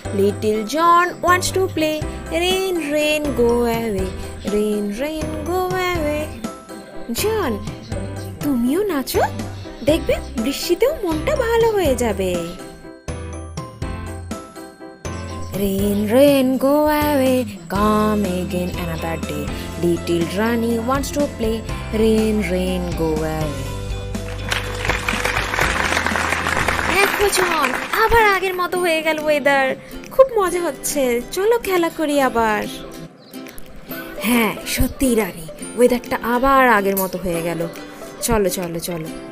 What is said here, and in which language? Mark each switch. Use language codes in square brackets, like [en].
[en] Little John wants to play. Rain, rain, go away. Rain, rain, go away. [bn] জন, তুমিও নাচো, দেখবে বৃষ্টিতেও মনটা ভালো হয়ে যাবে। [en] Rain, rain, go away, come again another day. Little Rani wants to play. Rain, rain, go away. [bn] দেখো জন, আবার আগের মতো হয়ে গেল ওয়েদার। খুব মজা হচ্ছে, চলো খেলা করি আবার। হ্যাঁ সত্যি রানী, ওয়েদারটা আবার আগের মতো হয়ে গেল। চলো চলো চলো।